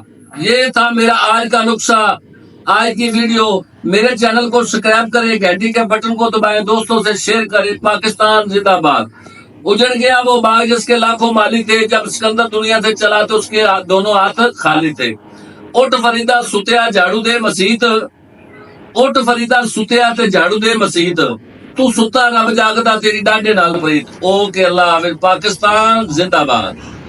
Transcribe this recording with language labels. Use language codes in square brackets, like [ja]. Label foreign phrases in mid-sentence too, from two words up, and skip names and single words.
[ur] یہ تھا میرا آج کا نسخہ، آج کی ویڈیو. میرے چینل کو سبسکرائب کریں، گھنٹی کے بٹن کو دبائیں، دوستوں سے شیئر کریں. پاکستان زندہ باد. اجڑ گیا وہ باغ جس کے لاکھوں مالی تھے، جب سکندر دنیا سے چلا تو اس کے دونوں ہاتھ خالی تھے. [pa] اٹھ فریدہ ستیا جھاڑو دے مسیت، اٹھ فریدہ ستیا تے جھاڑو دے مسیت، تو ستا رب جاگدا تیری ڈاڈے نال پریت. [ur] اوکے اللہ حافظ. پاکستان زندہ باد.